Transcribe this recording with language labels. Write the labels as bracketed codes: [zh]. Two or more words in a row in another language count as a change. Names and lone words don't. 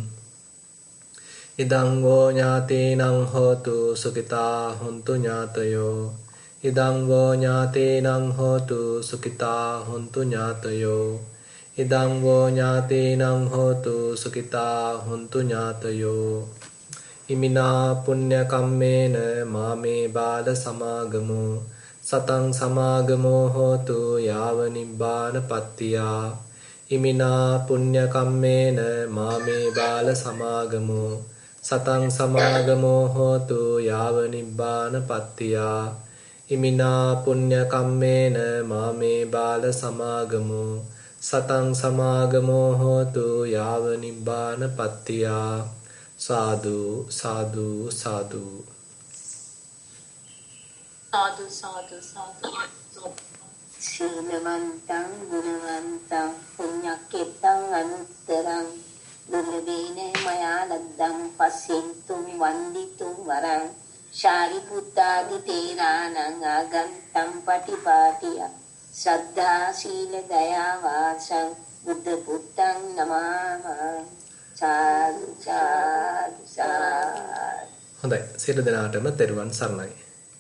[pi] ඉදං වෝ ඥාතේනං හෝතු සුඛිතා හොන්තු ඥාතයෝ. ඉදං වෝ ඥාතේනං හෝතු සුඛිතා හොන්තු ඥාතයෝ. ඉදං වෝ ඥාතේනං හෝතු සුඛිතා හොන්තු ඥාතයෝ. ඉමිනා පුඤ්ඤ කම්මේන මාමේ බාල සමාගමෝ සතං සමාගමෝ හෝතු යාව නිබ්බාන පත්තියා. ඉමිනා පුඤ්ඤ කම්මේන මාමේ බාල සමාගමෝ සතං සමාගමෝ හෝතු යාව නිබ්බාන පත්තියා. ඉමිනා පුඤ්ඤ කම්මේන මාමේ බාල සමාගමෝ සතං සමාගමෝ හෝතු යාව නිබ්බාන පත්තියා. සාදු සාදු සාදු. සාදු සාදු සාදු. සීලවන්තං ගුණවන්තං පුඤ්ඤක්කෙත්තං අනුත්තරං දුර්ලභේන මයා ලද්දං පස්සෙන්තුම් වන්දිතුම් වරං ශාරිපුත්තාදි තේරාණං ආගන්තං පටිපාටිය ශ්‍රද්ධා සීල දයා වාසං බුද්ධ පුත්තං නමාමි. සාදු සාදු සාදු. [si] හොඳයි සියලු දෙනාටම තෙරුවන් සරණයි.